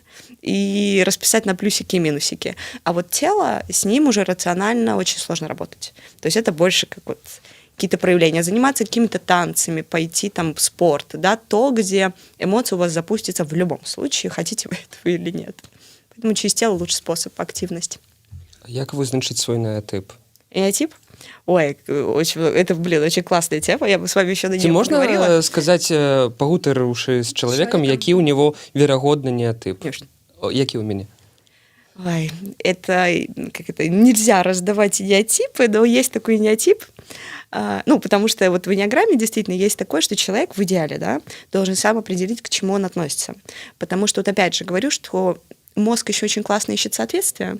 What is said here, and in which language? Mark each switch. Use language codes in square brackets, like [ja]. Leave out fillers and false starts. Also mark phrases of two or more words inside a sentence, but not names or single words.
[ru] И расписать на плюсики и минусики. А вот тело, с ним уже рационально очень сложно работать. То есть это больше как вот какие-то проявления. Заниматься какими-то танцами, пойти там в спорт. Да, то, где эмоции у вас запустятся в любом случае, хотите вы этого или нет. Поэтому через тело лучший способ активности. [be] Як вызначыць свой неотип? [ru] Энеотип? Ой, это, очень классная тема, я бы с вами еще на нее поговорила. [be] Ці можна сказаць, пагутарыўшы з чалавекам, які ў него верагодны неотип? [ru] Конечно. [be] Які ў мяне? [ru] Ой, это нельзя раздавать энеотипы, но есть такой энеотип, ну, потому что вот в энеограмме действительно есть такое, что человек в идеале, да, должен сам определить, к чему он относится. Потому что, вот опять же, говорю, что мозг еще очень классно ищет соответствие.